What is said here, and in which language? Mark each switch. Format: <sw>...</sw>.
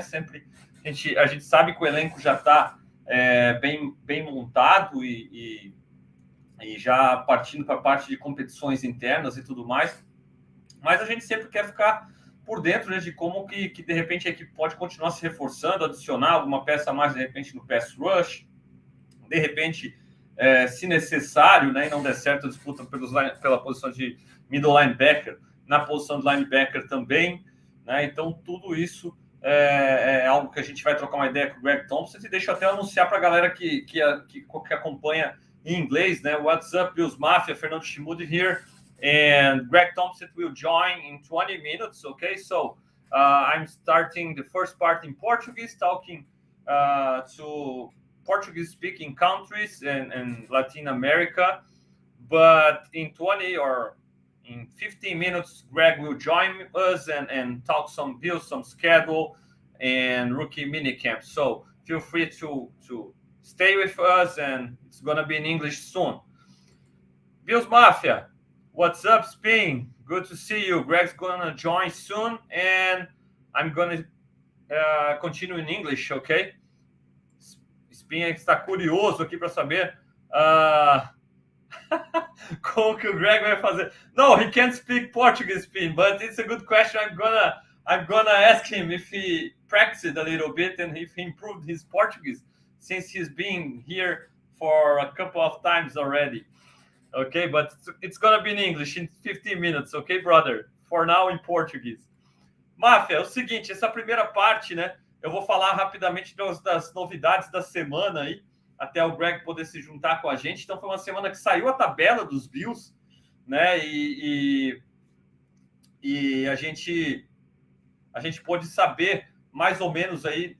<pt>Sempre a gente sabe que o elenco já está bem montado e já partindo para a parte de competições internas e tudo mais, mas a gente sempre quer ficar por dentro, né, de como que de repente a equipe pode continuar se reforçando, adicionar alguma peça a mais de repente no pass rush, de repente, se necessário, né, e não der certo a disputa pela posição de middle linebacker, na posição de linebacker também, né? Então tudo isso é algo que a gente vai trocar uma ideia com o Greg Tompsett, e deixa eu até anunciar para a galera que acompanha em inglês, né?</pt> <en>What's up, Bills Mafia, Fernando Schmude here, and Greg Tompsett will join in 20 minutes, okay? So I'm starting the first part in Portuguese, talking to Portuguese-speaking countries and Latin America, but in 20 or in 15 minutes, Greg will join us and talk some Bills, some schedule, and rookie minicamp. So feel free to stay with us, and it's going to be in English soon. Bills Mafia, what's up, Spin? Good to see you. Greg's going to join soon, and I'm going to continue in English, okay?</en> <pt>Spin está curioso aqui para saber como que o Greg vai fazer.</pt> <en>No, he can't speak Portuguese, Spin, but it's a good question. I'm gonna ask him if he practiced a little bit and if he improved his Portuguese since he's been here for a couple of times already. Okay, but it's gonna be in English in 15 minutes, okay, brother? For now, in Portuguese.</en> <pt>Mafia, é o seguinte, essa primeira parte, né? Eu vou falar rapidamente das novidades da semana aí, até o Greg poder se juntar com a gente. Então, foi uma semana que saiu a tabela dos Bills, né? E a gente pôde saber mais ou menos aí.</pt>